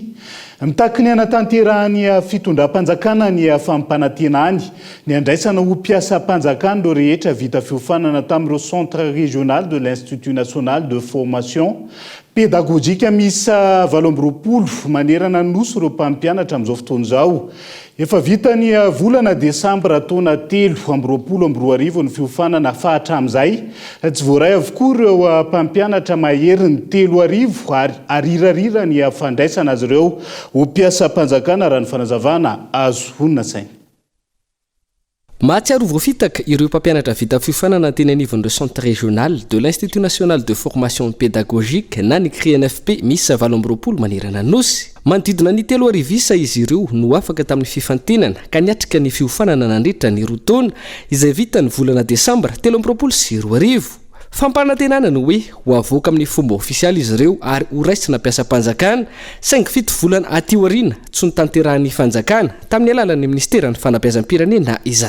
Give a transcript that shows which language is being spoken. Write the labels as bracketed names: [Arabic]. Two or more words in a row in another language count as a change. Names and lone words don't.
[Malagasy] Mitaky ny anatanterahany fitondram-panjakana ny fampanantena any ny andraisana ho mpiasam-panjakana ireo rehetra vita fiofanana tamin'ireo centre régional de l'Institut national de formation pédagogique misa 20 manerana nosy ireo mpampianatra amin'izao fotoana izao. Efa vita ny volana Desambra taona 2020 ny fiofanana fahatramin'izay tsy voaray avokoa ireo mpampianatra mahery ny 3,000 ary arirarira ny fandraisana azy ireo ho mpiasam-panjakana raha ny fanazavana azo honina saina. Mahatsiaro voafitaka ireo mpampianatra vita fiofanana teny anivon'ireo centre régional de l'Institut national de formation pédagogique na ny CRINFP misy 20 manerana nosy. Manodidina ny 3,000 isa izy ireo no afaka tamin'ny fifantenana ka niatrika ny fiofanana nandritra ny 2 taona izay vita ny volana Desambra 13 sy 2020. Fampanantenana no hoe ho avoaka amin'ny fomba ofisialy izy ireo ary ho raisina mpiasam-panjakana saingy fito volana aty aoriana tsy nitanterahan'ny fanjakana tamin'ny alalan'ny ministeran'ny fanabeazam-pirenena izany.